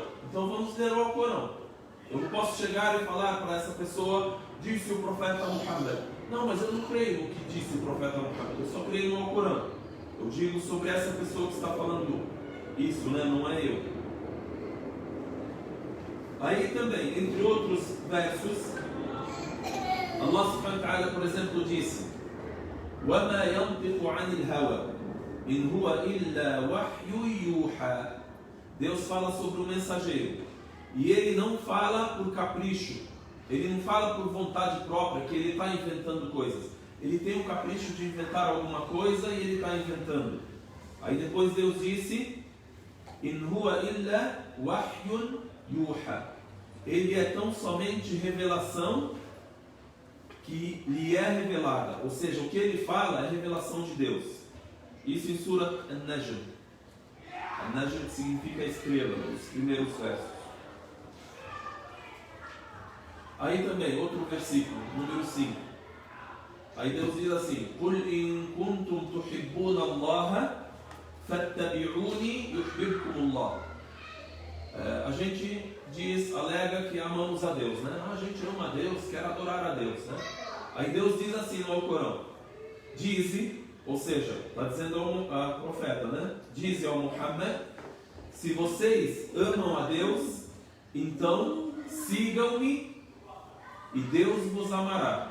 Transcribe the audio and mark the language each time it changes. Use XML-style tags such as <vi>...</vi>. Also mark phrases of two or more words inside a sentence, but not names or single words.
<pt>Então vamos ler o Alcorão. Eu não posso chegar e falar para essa pessoa: disse o profeta Muhammad. Não, mas eu não creio no que disse o profeta Muhammad, eu só creio no Alcorão. Eu digo sobre essa pessoa que está falando isso, né? Não é eu. Aí também, entre outros versos,</pt> <ar>الله سبحانه وتعالى,</ar> <pt>por exemplo, disse:</pt> <ar>وَمَا يَنْطِقُ عَنِ الْهَوَى إِنْ هُوَ إِلَّا وَحْيٌ يُوحَى.</ar> <pt>Deus fala sobre o mensageiro, e ele não fala por capricho, ele não fala por vontade própria, que ele está inventando coisas. Ele tem o capricho de inventar alguma coisa e ele está inventando. Aí depois Deus disse:</pt> <ar>إِنْ هُوَ إِلَّا وَحْيٌ يُوحَى.</ar> <pt>Ele é tão somente revelação que lhe é revelada. Ou seja, o que ele fala é revelação de Deus. Isso em Surah An-Najm. An-Najm significa estrela, os primeiros versos. Aí também, outro versículo, número 5. Aí Deus diz assim:</pt> <ar>"قل إن كنتم تحبون الله فاتبعوني يحببكم الله."</ar> <pt>A gente alega que amamos a Deus, né? A gente ama a Deus, quer adorar a Deus, né? Aí Deus diz assim no Alcorão: dize, ou seja, está dizendo ao profeta, né? Dize ao Muhammad: se vocês amam a Deus, então sigam-me e Deus vos amará.</pt>